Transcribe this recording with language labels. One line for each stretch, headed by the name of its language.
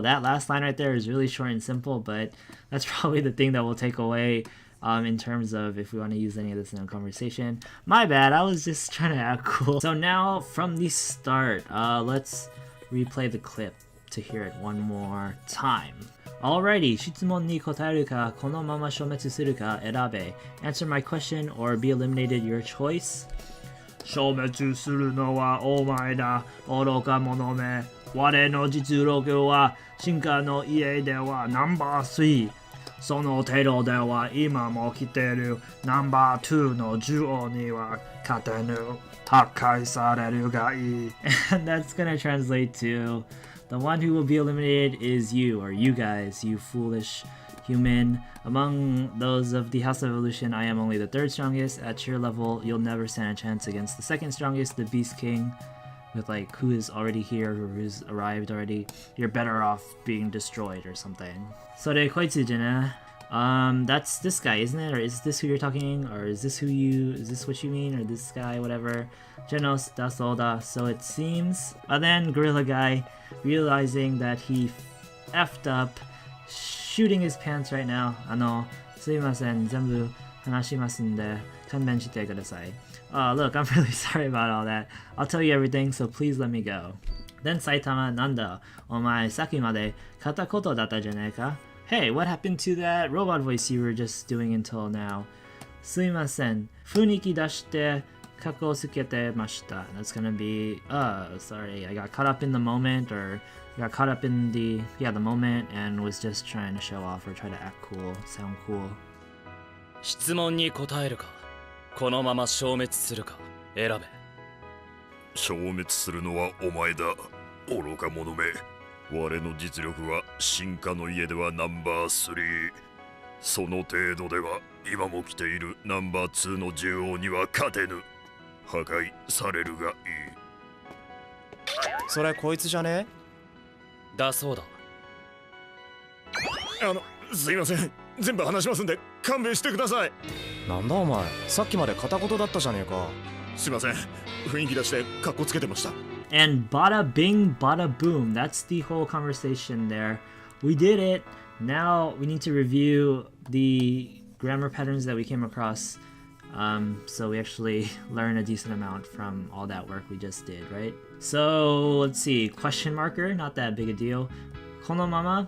English: That last line right there is really short and simple, but that's probably the thing that we'll take away in terms of if we want to use any of this in a conversation. My bad, I was just trying to act cool. So now from the start, let's replay the clip to hear it one more time.
Japanese: Alrighty, 質問に答えるかこのまま消滅するか選べ.
English: Answer my question or be eliminated, your choice.
Japanese: 消滅するのはお前だ愚か者め。我の実力は進化の家ではナンバー3。その程度では今も来てるナンバー2のジュオには勝てぬ。破壊されるがいい。
English: And that's gonna translate to the one who will be eliminated is you, or you guys, you foolish human. Among those of the House of Evolution, I am only the third strongest. At your level, you'll never stand a chance against the second strongest, the Beast King, with like who is already here or who's arrived already. You're better off being destroyed or something.
Japanese: それこいつじゃね.
English: That's this guy, isn't it? Or is this who you're talking? Or is this what you mean? Or this guy, whatever. Genos,
Japanese: daそうだ.
English: So it seems. And then Gorilla Guy, realizing that he effed up, shooting his pants right now.
Japanese: すいません、全部話しますんで、勘弁してください.
English: Look, I'm really sorry about all that. I'll tell you everything, so please let me go.
Japanese: Then Saitama, なんだ、お前さっきまで片言だったじゃねえか?
English: Hey, what happened to that robot voice you were just doing until now?
Japanese: すいません、funiki 出してkakkotsukeru mashita.
English: That's gonna be, sorry, I got caught up in the moment, or got caught up in the moment and was just trying to show off or try to act cool, sound cool.
Japanese: 質問に答えるか、このまま消滅するか選べ。消滅するのはお前だ愚か者め。我の実力は進化の家ではナンバー3。その程度では今も来ているナンバー2の獣王には勝てぬ。破壊されるがいい。それこいつじゃね？だそうだ。すいません、全部話しますんで勘弁してください。なんだお前、さっきまで片言だったじゃねえか。すいません、雰囲気出してカッコつけてました。
English: And bada bing, bada boom. That's the whole conversation there. We did it. Now we need to review the grammar patterns that we came across. So we actually learn a decent amount from all that work we just did, right? So let's see. Question marker, not that big a deal. Kono mama.